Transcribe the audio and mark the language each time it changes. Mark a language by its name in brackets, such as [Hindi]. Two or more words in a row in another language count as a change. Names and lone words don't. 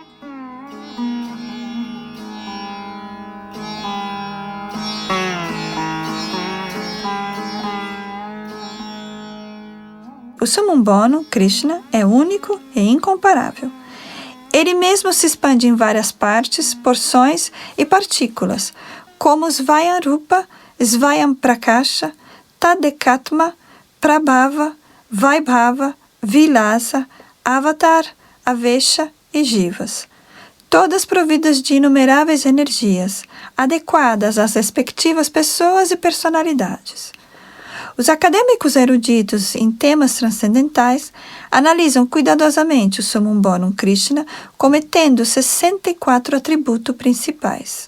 [Portuguese] O [Latin] summum bonum, [Portuguese] Krishna, é único e incomparável. Ele mesmo se expande em várias partes, porções e partículas, como [Sanskrit] Svayam Rupa, Svayam Prakasha, Tadekatma, Prabhava, Vaibhava, Vilasa, Avatar, Avesha [Portuguese] e Jivas, todas providas de inumeráveis energias, adequadas às respectivas pessoas e personalidades. Os acadêmicos eruditos em temas transcendentais analisam cuidadosamente o [Latin] summum bonum [Portuguese] Krishna, cometendo 64 atributos principais.